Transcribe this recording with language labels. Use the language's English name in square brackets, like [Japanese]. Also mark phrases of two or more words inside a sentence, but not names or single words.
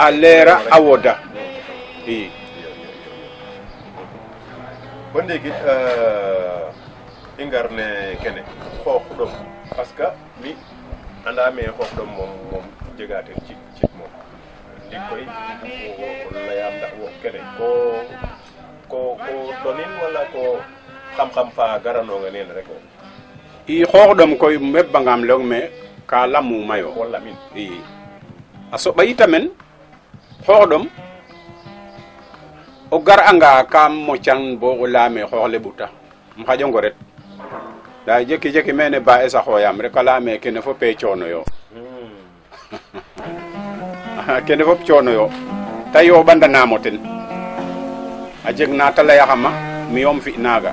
[Serer] a leera a woda i bo ndiiki i ngar ne kene xoox ɗom [French] parce que [Serer] mi andame xoox ɗom moom jega ten cit moom ndik koy o layam ndax wo kene ko donin wala ko xam-xam fa garanonga nene rek i xooxɗom koy mbebbangam leyong me ka lamumayo ko lamin i a soɓa yitamen xooxɗom o gar'anga kam mocan bo o leyame xoox le ɓuta um xaƴongo ret nda jeki jeki mene ba esa xooyam rek a leyame kene fop e coono yo kene fop coono yo ta yoɓandanamo ten a jeg na te leyaxama mi yom fi naaga